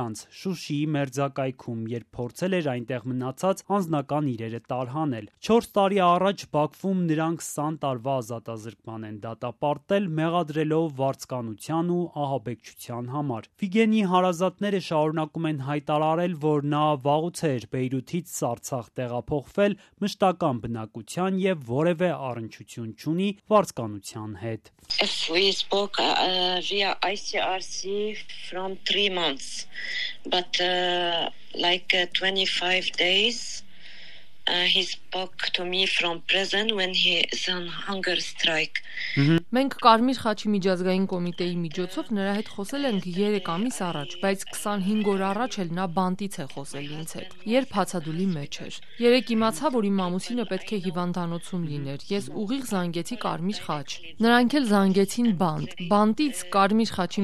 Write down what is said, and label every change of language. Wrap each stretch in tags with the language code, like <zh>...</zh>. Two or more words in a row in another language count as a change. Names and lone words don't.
<hy>անց Շուշիի մերձակայքում, երբ փորձել էր այնտեղ մնացած անձնական իրերը տարհանել։ 4 տարի առաջ Բաքվում նրան 20 տարվա ազատազրկման են դատապարտել, մեղադրելով վարձկանության ու ահաբեկչության համար։ Վիգենի հարազատները շարունակում են հայտարարել, որ նա վաղուց էր Բեյրութից Արցախ տեղափոխվել մշտական բնակության եւ որևէ առնչություն չունի վարձկանության հետ։</hy> <en>We spoke via ICRC from 3 months, but like 25 days. He spoke to me from prison when he is on hunger strike.</en> <hy>Մենք Կարմիր խաչի միջազգային կոմիտեի միջոցով նրա հետ խոսել ենք 3 ամիս առաջ, բայց 25 օր առաջ էլ նա բանտից է խոսել ինձ հետ, երբ հացադուլի մեջ էր։ Երեք իմացա, որ իմ ամուսինը պետք է հիվանդանոցում լիներ։ Ես ուղիղ զանգեցի Կարմիր խաչ։ Նրանք էլ զանգեցին բանտ։ Բանտից Կարմիր խաչի</hy>